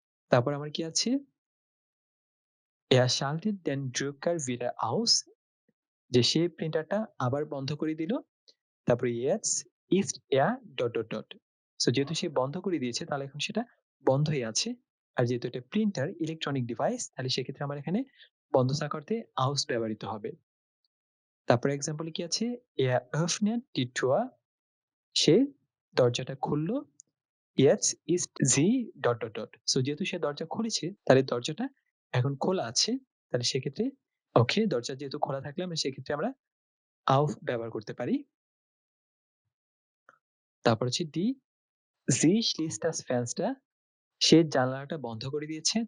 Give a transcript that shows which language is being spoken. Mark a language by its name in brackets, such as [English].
[Bangla] তারপর আমার কি আছে [German] er schaltet den Drucker wieder aus [Bangla] যে সে প্রিন্টারটা আবার বন্ধ করে দিল। তারপরে [German] jetzt ist er [Bangla] dot, dot, dot. So যেহেতু সে বন্ধ করে দিয়েছে তাহলে এখন সেটা বন্ধই আছে। আর যেহেতু এটা প্রিন্টার ইলেকট্রনিক ডিভাইস তাহলে সেক্ষেত্রে আমার এখানে বন্ধ থাকা অর্থে aus ব্যবহৃত হবে। তারপরে এক্সাম্পলে কি আছে? [German] Er öffnet die Tür, [Bangla] সে দরজাটা খুলল। [German] Jetzt ist sie [Bangla] dot, dot, dot. So যেহেতু সে দরজা খুলেছে, তাহলে দরজাটা এখন খোলা আছে। তাহলে সেক্ষেত্রে ওকে, দরজা যেহেতু খোলা থাকলে আমরা সেক্ষেত্রে আমরা auf ব্যবহার করতে পারি। তারপর হচ্ছে [German] sie schließt das Fenster, [Bangla] সে জানালাটা বন্ধ করে দিয়েছে।